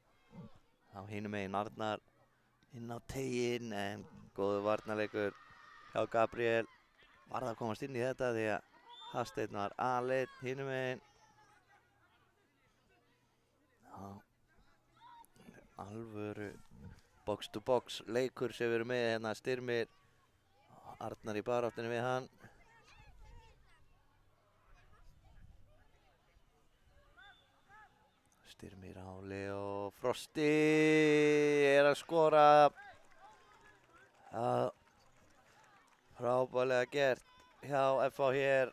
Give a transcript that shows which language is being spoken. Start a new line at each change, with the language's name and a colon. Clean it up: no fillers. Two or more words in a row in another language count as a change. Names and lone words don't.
Icelandic: Þá hinum megin Arnar inn á teiginn, en góður varnarleikur hjá Gabriel. Varð að komast inn í þetta því að Hafsteinn var aleinn hinum megin. Alvöru
English: box to box
Icelandic: leikur sem við erum með hérna, Styrmir. Arnar í baráttunni við hann. Styrmir Áli og Frosti að skora. Frábærlega gert hjá FH hér.